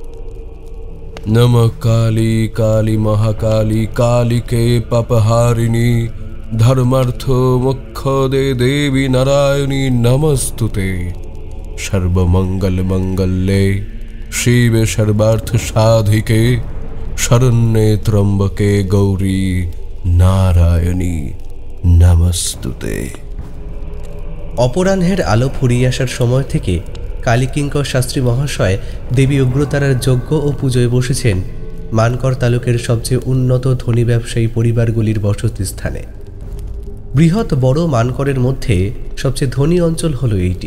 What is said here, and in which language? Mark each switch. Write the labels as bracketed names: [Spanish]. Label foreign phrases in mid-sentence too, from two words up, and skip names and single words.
[Sanskrit] नमः काली काली महाकाली कालिके पापहारिणी धर्मार्थ मोक्षदे देवी नारायणी नमस्तुते। सर्वमंगल मंगल्ये शिवे सर्वार्थ साधिके शरण्ये त्र्यंबके गौरी नारायणी नमस्तुते। [Bangla] অপরাহ্নের আলো ফুরিয়ে আসার সময় থেকে কালীকিঙ্কর শাস্ত্রী মহাশয় দেবী উগ্রতারার যজ্ঞ ও পুজোয় বসেছেন মানকর তালুকের সবচেয়ে উন্নত ধনী ব্যবসায়ী পরিবারগুলির বসতি স্থানে। বৃহৎ বড় মানকরের মধ্যে সবচেয়ে ধনী অঞ্চল হলো এইটি।